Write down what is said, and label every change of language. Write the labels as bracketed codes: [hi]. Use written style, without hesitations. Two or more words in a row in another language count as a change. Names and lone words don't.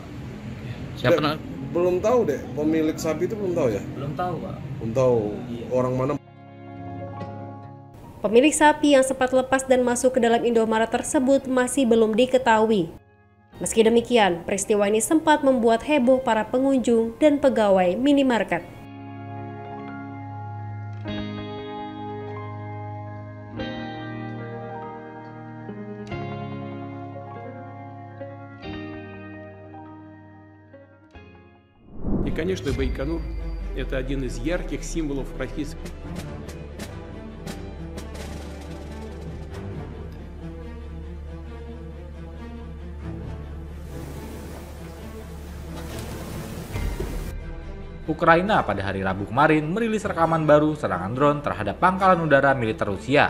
[id] Siapa belum tahu deh, pemilik sapi itu belum tahu ya? Belum tahu Pak. Belum tahu orang mana. Pemilik sapi yang sempat lepas dan masuk ke dalam Indomaret tersebut masih belum diketahui. Meski demikian, peristiwa ini sempat membuat heboh para pengunjung dan pegawai minimarket. [ru] И, конечно, Байконур – это один из ярких символов российской. [id] Ukraina pada hari Rabu kemarin merilis rekaman baru serangan drone terhadap pangkalan udara militer Rusia.